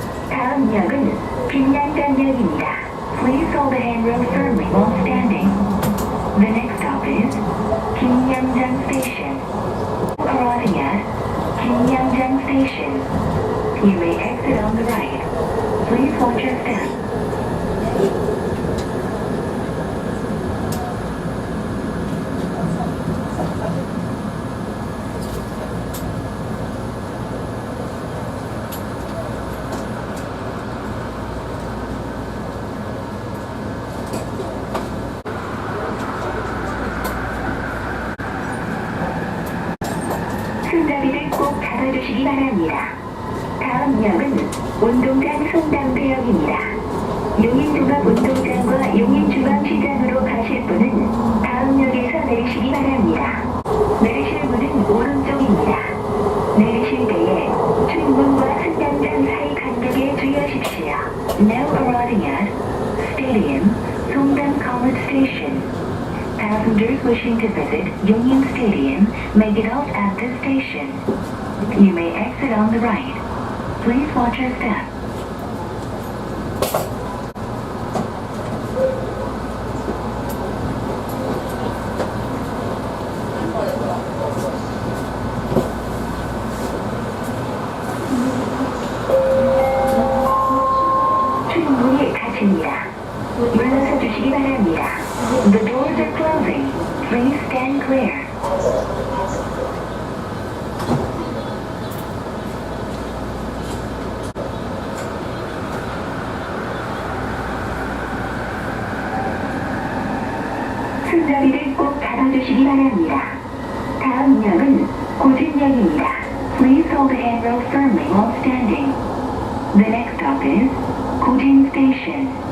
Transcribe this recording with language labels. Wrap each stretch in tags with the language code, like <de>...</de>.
<ko>다음 역은 김양장역입니다.</ko> <en>Please hold the handrail firmly while standing. The next stop is 김양장 Station. Arriving at 김양장 Station. You may exit on the right. Please watch your step.</en> <ko>손잡이를 꼭 잡아주시기 바랍니다. 다음 역은 운동장 송담대역입니다. 용인종합운동장과 용인중앙시장으로 가실 분은 다음 역에서 내리시기 바랍니다. 내리실 문은 오른쪽입니다. 내리실 때에 출문과 승강장 사이 간격에 주의하십시오.</ko> <en>Now arriving at Stadium, Songdam College Station. Passengers wishing to visit Yongin Stadium may get off at this station. You may exit on the right. Please watch your step.</en> <ko>출문이 닫힙니다. 물러서 주시기 바랍니다.</ko> <en>The doors are closing. Please stand clear.</en> <ko>손잡이를 꼭 잡아주시기 바랍니다. 다음 역은 고진역입니다.</ko> <en>Please hold the handrail firmly while standing. The next stop is Gojin Station.</en>